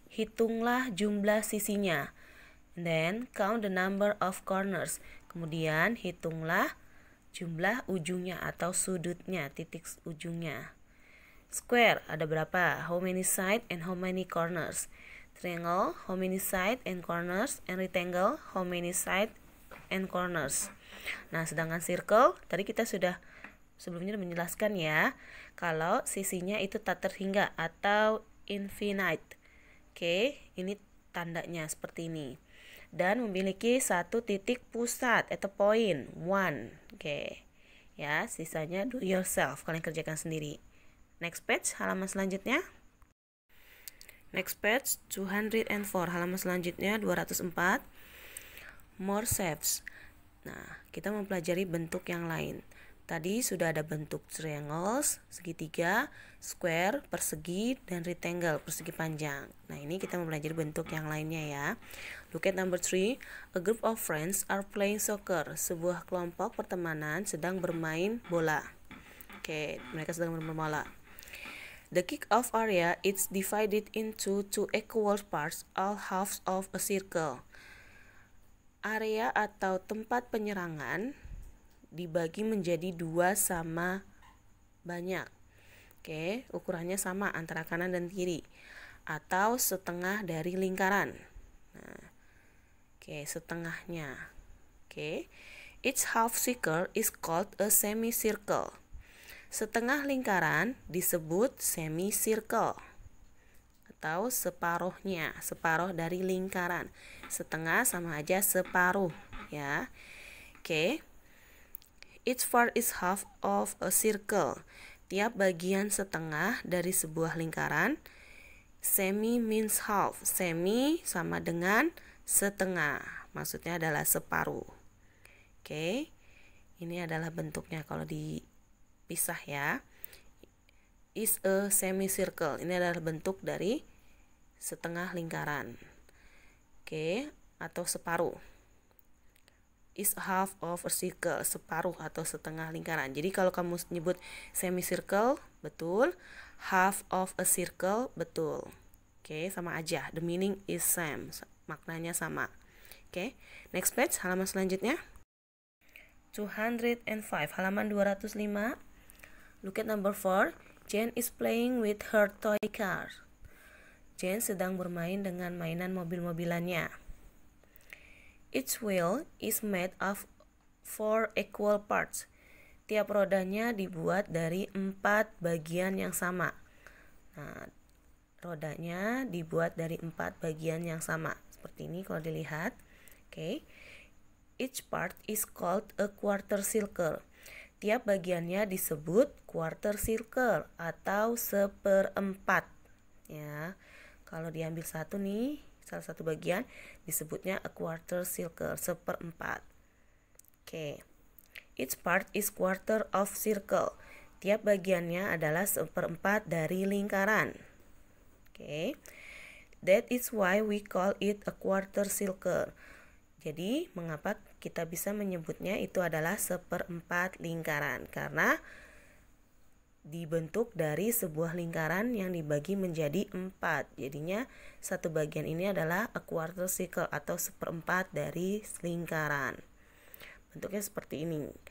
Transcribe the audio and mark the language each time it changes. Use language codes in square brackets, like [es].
[id] Hitunglah jumlah sisinya. [en] And then count the number of corners. [id] Kemudian hitunglah jumlah ujungnya atau sudutnya, titik ujungnya. Square ada berapa? [en] How many sides and how many corners? Triangle, how many sides and corners? And rectangle, how many sides and corners? [id] Nah, sedangkan circle tadi kita sudah sebelumnya menjelaskan, ya, kalau sisinya itu tak terhingga atau infinite. Oke, ini tandanya seperti ini. Dan memiliki satu titik pusat atau point, one. Oke, ya, sisanya [en] do yourself, [id] kalian kerjakan sendiri. [en] Next page, [id] halaman selanjutnya. [en] Next page, 204, halaman selanjutnya 204. More shapes. [id] Nah, kita mempelajari bentuk yang lain. Tadi sudah ada bentuk triangles, segitiga, square, persegi, dan rectangle, persegi panjang. Nah, ini kita mempelajari bentuk yang lainnya, ya. [en] Look at number 3. A group of friends are playing soccer. [id] Sebuah kelompok pertemanan sedang bermain bola. Oke, mereka sedang bermain bola. [en] The kick-off area is divided into two equal parts, all halves of a circle. [id] Area atau tempat penyerangan dibagi menjadi 2 sama banyak. Oke, ukurannya sama antara kanan dan kiri, atau setengah dari lingkaran. Nah, oke, setengahnya. Oke, [en] Each half circle is called a semicircle. [id] Setengah lingkaran disebut semicircle atau separuhnya, separuh dari lingkaran. Setengah sama aja separuh, ya. Oke. [en] Each part is half of a circle. [id] Tiap bagian setengah dari sebuah lingkaran. [en] Semi means half. [id] Semi sama dengan setengah. Maksudnya adalah separuh. Oke. Ini adalah bentuknya kalau dipisah ya. [en] Is a semicircle. [id] Ini adalah bentuk dari setengah lingkaran. Oke, atau separuh. [en] Is half of a circle, [id] separuh atau setengah lingkaran. Jadi kalau kamu nyebut semicircle, betul. [en] Half of a circle, [id] betul. Oke, sama aja. [en] The meaning is same. [id] Maknanya sama. [en] Oke, next page, [id] halaman selanjutnya. [en] 205, halaman 205. Look at number 4. Jane is playing with her toy car. [id] Jane sedang bermain dengan mainan mobil-mobilannya. [en] Each wheel is made of 4 equal parts. [id] Tiap rodanya dibuat dari 4 bagian yang sama. Nah, rodanya dibuat dari 4 bagian yang sama. Seperti ini kalau dilihat. Oke. [en] Each part is called a quarter circle. [id] Tiap bagiannya disebut quarter circle atau seperempat. Ya, kalau diambil satu nih, salah satu bagian disebutnya a quarter circle, seperempat. Oke. [en] Each part is quarter of circle. [id] Tiap bagiannya adalah seperempat dari lingkaran. Oke. [en] That is why we call it a quarter circle. [id] Jadi, mengapa kita bisa menyebutnya itu adalah seperempat lingkaran? Karena dibentuk dari sebuah lingkaran yang dibagi menjadi 4. Jadinya, satu bagian ini adalah a quarter circle atau seperempat dari lingkaran. Bentuknya seperti ini.